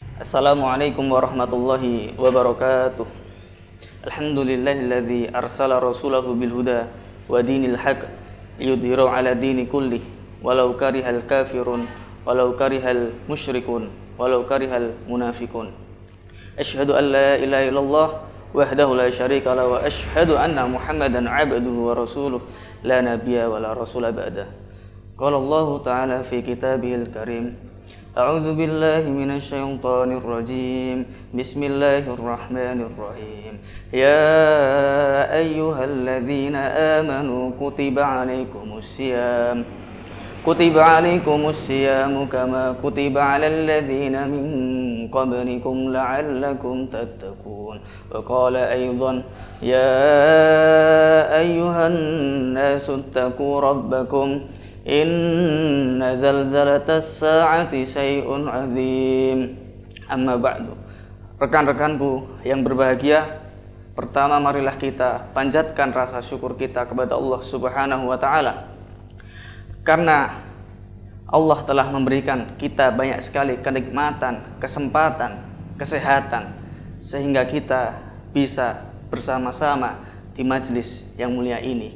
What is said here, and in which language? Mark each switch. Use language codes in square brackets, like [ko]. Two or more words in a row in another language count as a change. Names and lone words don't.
[ar] السلام عليكم ورحمة الله وبركاته. الحمد لله الذي أرسل رسوله بالهدى ودين الحق ليظهره على الدين كله ولو كره الكافرون ولو كره المشركون ولو كره المنافقون. أشهد أن لا إله إلا الله وحده لا شريك له وأشهد أن محمدا عبده ورسوله لا نبي ولا رسول بعد. قال الله تعالى في كتابه الكريم. أعوذ بالله من الشيطان الرجيم. بسم الله الرحمن الرحيم. يا أيها الذين آمنوا كتب عليكم الصيام كما كتب على الذين من قبلكم لعلكم تتقون. وقال أيضا يا أيها الناس اتقوا ربكم إن زلزلة الساعة شيء عظيم. أما بعد. [id] Rekan-rekanku yang berbahagia, pertama marilah kita panjatkan rasa syukur kita kepada Allah [ar] سبحانه وتعالى. [id] Karena Allah telah memberikan kita banyak sekali kenikmatan, kesempatan, kesehatan sehingga kita bisa bersama-sama di majelis yang mulia ini.